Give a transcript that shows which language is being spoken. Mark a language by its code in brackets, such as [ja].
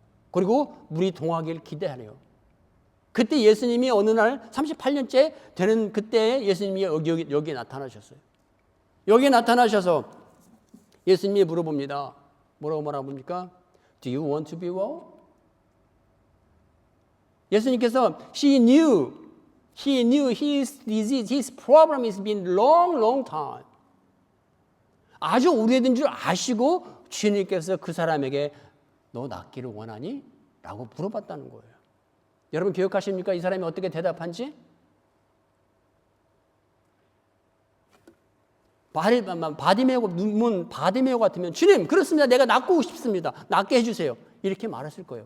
[ko] 그리고 물이 동하기를 기대하네요. 그때 예수님이 어느 날 38년째 되는 그때 예수님이 여기에 나타나셨어요. 여기에 나타나셔서 예수님이 물어봅니다. [en] 뭐라고 말합니까? Do you want to be well? 예수님께서 He knew his disease, his problem has been long time. [ko] 아주 오래된 줄 아시고 주님께서 그 사람에게 너 낫기를 원하니? 라고 물어봤다는 거예요. 여러분 기억하십니까? 이 사람이 어떻게 대답한지? 바디메오 같으면 주님 그렇습니다. 내가 낫고 싶습니다. 낫게 해주세요. 이렇게 말했을 거예요.